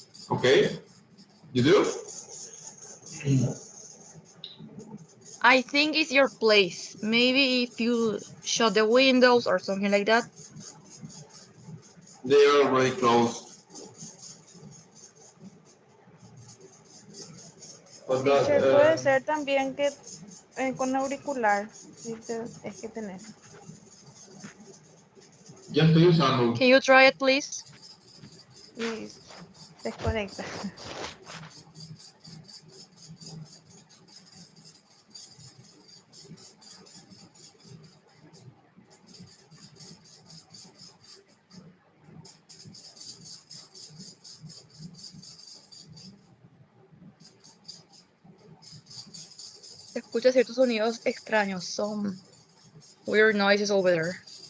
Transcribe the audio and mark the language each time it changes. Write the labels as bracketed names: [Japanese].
[English] Okay. You do? I think it's your place. Maybe if you shut the windows or something like that. They are already closed. But that, [Spanish] Teacher, puede ser también que con auricular, si es que tenés. ya estoy usando. [English] Can you try it, please? [Spanish] Y desconecta. Se escucha ciertos sonidos extraños. [English] Some weird noises over there.